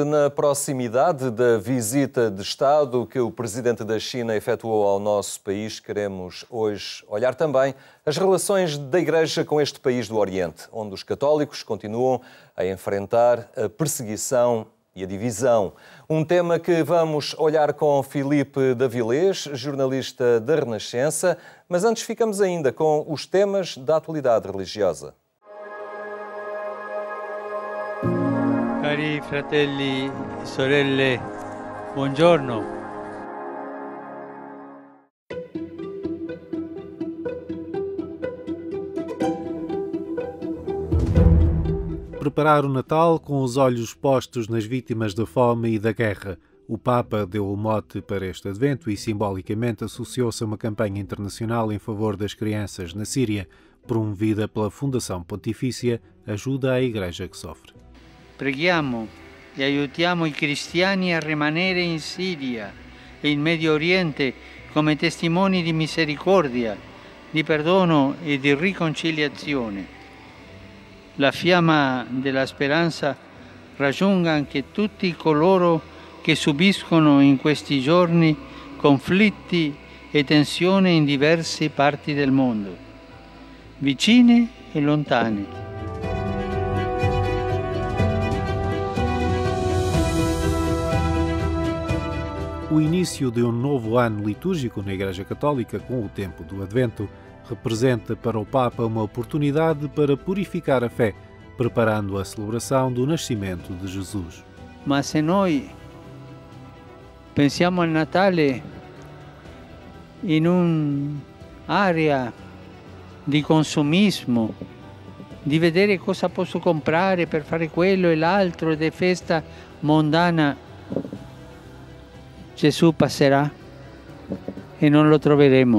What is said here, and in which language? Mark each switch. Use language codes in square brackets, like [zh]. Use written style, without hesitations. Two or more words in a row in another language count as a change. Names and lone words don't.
[pt] Na proximidade da visita de Estado que o Presidente da China efetuou ao nosso país, queremos hoje olhar também as relações da Igreja com este país do Oriente, onde os católicos continuam a enfrentar a perseguição e a divisão. Um tema que vamos olhar com Filipe Davilés, jornalista da Renascença, mas antes ficamos ainda com os temas da atualidade religiosa. [it] Cari fratelli e sorelle, buongiorno. [pt] Preparar o Natal com os olhos postos nas vítimas da fome e da guerra. O Papa deu o mote para este advento e simbolicamente associou-se a uma campanha internacional em favor das crianças na Síria, promovida pela Fundação Pontifícia Ajuda à Igreja que Sofre. [it] Preghiamo e aiutiamo i cristiani a rimanere in Siria e in Medio Oriente come testimoni di misericordia, di perdono e di riconciliazione. La fiamma della speranza raggiunga anche tutti coloro che subiscono in questi giorni conflitti e tensioni in diverse parti del mondo, vicine e lontane. [pt] O início de um novo ano litúrgico na Igreja Católica, com o tempo do Advento, representa para o Papa uma oportunidade para purificar a fé, preparando a celebração do nascimento de Jesus. [it] Ma se noi pensiamo al Natale in un'area di consumismo, di vedere cosa posso comprare per fare quello e l'altro ed è festa mondana, Gesù passerà e non lo troveremo.